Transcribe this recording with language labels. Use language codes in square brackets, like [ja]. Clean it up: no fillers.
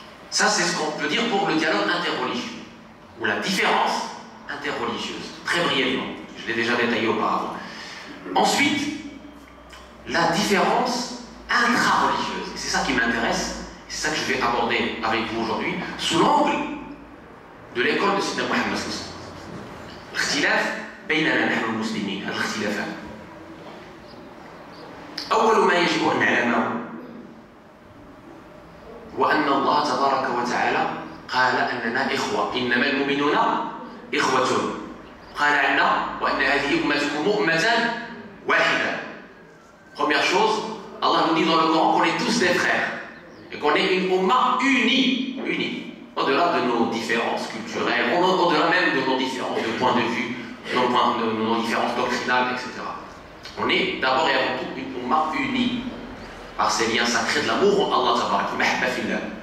[fr] Ça, c'est ce qu'on peut dire pour le dialogue interreligieux, ou la différence interreligieuse, très brièvement. Je l'ai déjà détaillé auparavant. Ensuite, la différence intra-religieuse. C'est ça qui m'intéresse, c'est ça que je vais aborder avec vous aujourd'hui, sous l'angle de l'école de Sidna Muhammad sallallahu alayhi wa sallam. [ar] الاختلاف بيننا نحن المسلمين، هذه الاختلافات. أول ما يجب أن نعلمه هو أن الله تبارك وتعالى قال أننا إخوة، إنما المؤمنون إخوة. قال عنا وأن هذه أمتكم أمة واحدة. [fr] Première chose, Allah nous dit dans le Coran qu'on est tous des frères et qu'on est une umma unie, au-delà de nos différences culturelles, au-delà même de nos différences de point de vue, de nos différences doctrinales, etc. On est d'abord et avant tout une umma unie par ces liens sacrés de l'amour en Allah tabarak, mahba fillah.